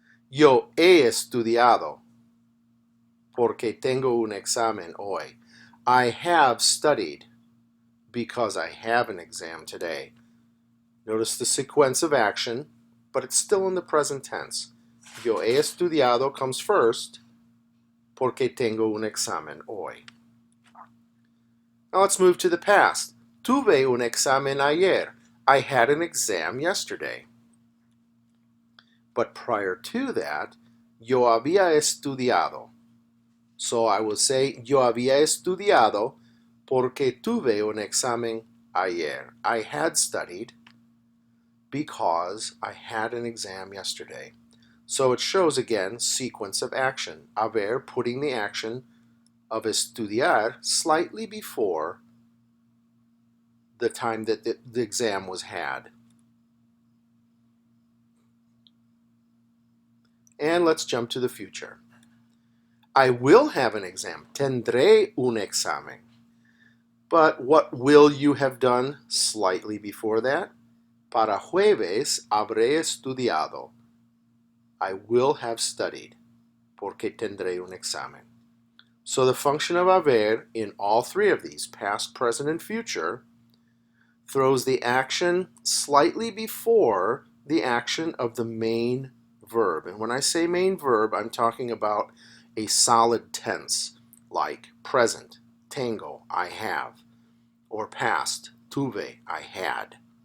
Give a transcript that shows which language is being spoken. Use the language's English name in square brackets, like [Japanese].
[Spanish] Yo he estudiado, porque tengo un examen hoy. [English] I have studied, because I have an exam today. Notice the sequence of action, but it's still in the present tense. [Spanish] Yo he estudiado [English] comes first, [Spanish] porque tengo un examen hoy. [English] Now let's move to the past. [Spanish] Tuve un examen ayer. [English] I had an exam yesterday. But prior to that, [Spanish] yo había estudiado. [English] So I will say, [Spanish] yo había estudiado porque tuve un examen ayer. [English] I had studied because I had an exam yesterday. So it shows again sequence of action. Haber putting the action of estudiar slightly before the time that the exam was had. And let's jump to the future. I will have an exam. [Spanish] Tendré un examen. [English] But what will you have done slightly before that? [Spanish] Para jueves habré estudiado. [English] I will have studied, [Spanish] porque tendré un examen. [English] So the function of haber in all three of these, past, present, and future, throws the action slightly before the action of the main verb. And when I say main verb, I'm talking about a solid tense, like present, tengo, I have, or past, tuve, I had.